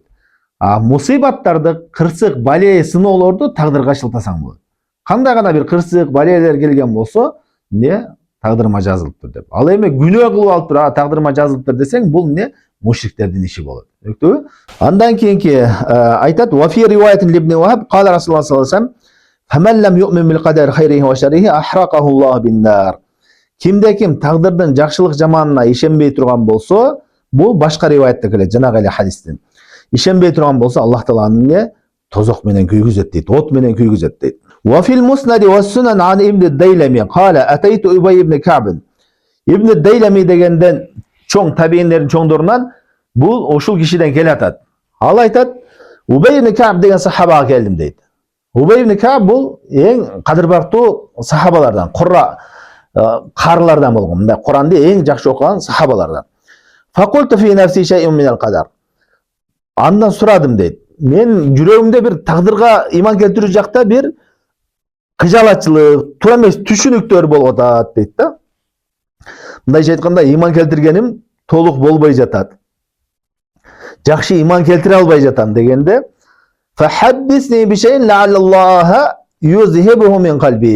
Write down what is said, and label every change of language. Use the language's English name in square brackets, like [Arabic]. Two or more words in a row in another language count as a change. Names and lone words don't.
[Kyrgyz] Мусибаттарды, кырсык, бале, сыноолорду тагдырга шылтасаң болот. Кандай гана бир кырсык, балелер келген болсо, тагдырыма жазылыптыр деп. Ал эми күнөө кылып алып туруп, тагдырыма жазылыптыр десең, бул мушриктердин иши болот. Түшүндүңбү? Андан кийинки айтат: [Arabic] "وفي رواية ابن وهب قال رسول الله صلى الله عليه وسلم فمن لم يؤمن بالقدر خيره وشره أحرقه الله بالنار." [Kyrgyz] Кимде ким тагдырдын жакшылык жаманына ишенбей турган болсо, бул башка риваятта келет, жанагы эле хадистен. Ишенбей турган болсо, Аллах Таала аны тозок менен күйгүзөт дейт, от менен күйгүзөт дейт. [Arabic] وفي المسند والسنن عن ابن الديلمي قال أتيت أبي بن كعب. [Kyrgyz] Ибн Дайлами дегенден чоң табииндердин чоңдорунан бул ошол кишиден келатат. Ал айтат: "Убай ибн Каб деген сахабага келдим" дейт. Убай ибн Каб бул эң кадырбактуу сахабалардан, карылардан болгон. Мындай Куранды эң жакшы окуган сахабалардан. [Arabic] فقلت في نفسي شيء من القدر. [Kyrgyz] Андан сурадым дейт. Мен жүрөгүмдө бир тагдырга иман келтирүү жакта бир кыжалатчылык, туура эмес түшүнүктөр болуп атат дейт да. Мындайча айтканда, иман келтиргеним толук болбой жатат. Жакшы иман келтире албай жатам дегенде, [Arabic] "فحدثني بشيء لعل الله يذهبه من قلبي."